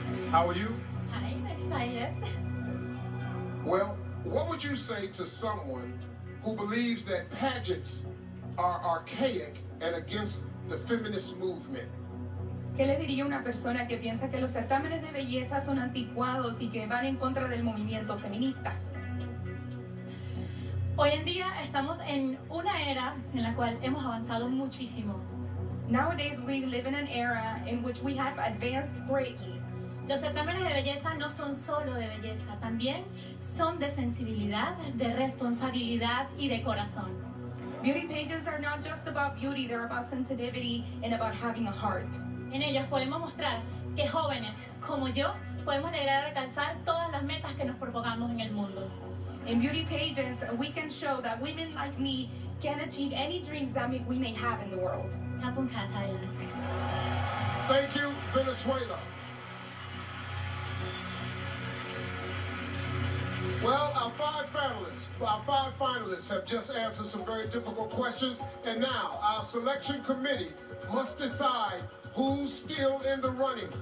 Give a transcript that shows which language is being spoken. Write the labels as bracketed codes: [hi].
[en] How are you? I'm excited. Well, what would you say to someone who believes that pageants are archaic and against the feminist movement? [es] ¿Qué le diría a una persona que piensa que los certámenes de belleza son anticuados y que van en contra del movimiento feminista? Hoy en día estamos en una era en la cual hemos avanzado muchísimo. [en] Nowadays we live in an era in which we have advanced greatly. [es] Los certámenes de belleza no son solo de belleza, también son de sensibilidad, de responsabilidad y de corazón. [en] Beauty pageants are not just about beauty, they're about sensitivity and about having a heart. [es] En ellos podemos mostrar que jóvenes como yo podemos lograr alcanzar todas las metas que nos propongamos en el mundo. [en] In beauty pageants, we can show that women like me can achieve any dreams that we may have in the world. Bangkok Thailand. Thank you, Venezuela. Well, our five finalists have just answered some very difficult questions, and now our selection committee must decide who's still in the running.